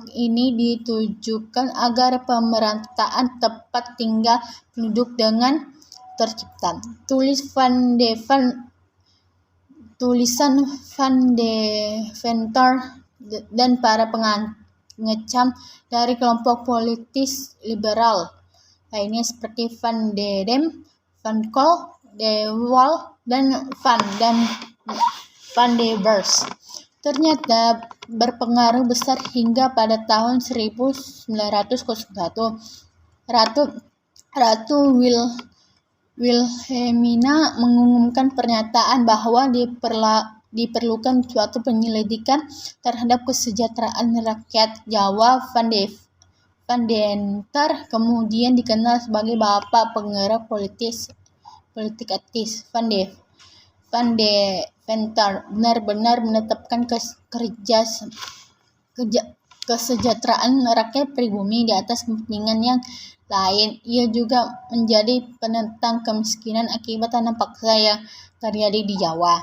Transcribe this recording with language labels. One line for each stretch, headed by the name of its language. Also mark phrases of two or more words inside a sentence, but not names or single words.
Indonesian: Ini ditujukan agar pemerataan tempat tinggal penduduk dengan tercipta. Tulisan Van de Venter dan para pengecam dari kelompok politis liberal lainnya seperti Van de Dam, Van Col, de Waal, dan Van de Beers ternyata berpengaruh besar hingga pada tahun 1901 Ratu Wilhelmina mengumumkan pernyataan bahwa diperlukan suatu penyelidikan terhadap kesejahteraan rakyat Jawa. Van de Venter kemudian dikenal sebagai bapak penggerak politik etis. Van de Venter benar-benar menetapkan kesejahteraan rakyat pribumi di atas kepentingan yang lain. Ia juga menjadi penentang kemiskinan akibat tanam paksa yang terjadi di Jawa.